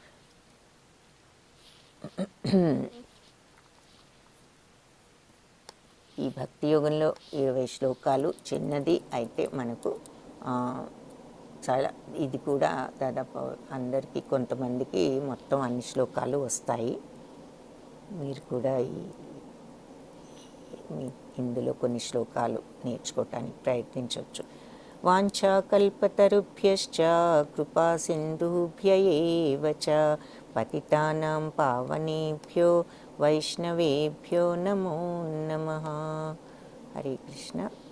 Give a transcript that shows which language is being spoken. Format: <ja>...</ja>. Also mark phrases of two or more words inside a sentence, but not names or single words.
<te>ఈ భక్తి యోగంలో 20 శ్లోకాలు, చిన్నది అయితే మనకు చాలా, ఇది కూడా దాదాపు అందరికీ, కొంతమందికి మొత్తం అన్ని శ్లోకాలు వస్తాయి. మీరు కూడా ఇందులో కొన్ని శ్లోకాలు నేర్చుకోవటానికి ప్రయత్నించవచ్చు.</te> <sa>వాంఛాకల్పతరుభ్యశ్చ కృపా సింధుభ్య ఏవ చ పతితానాం పావనేభ్యో వైష్ణవేభ్యో నమో నమః. హరే కృష్ణ.</sa>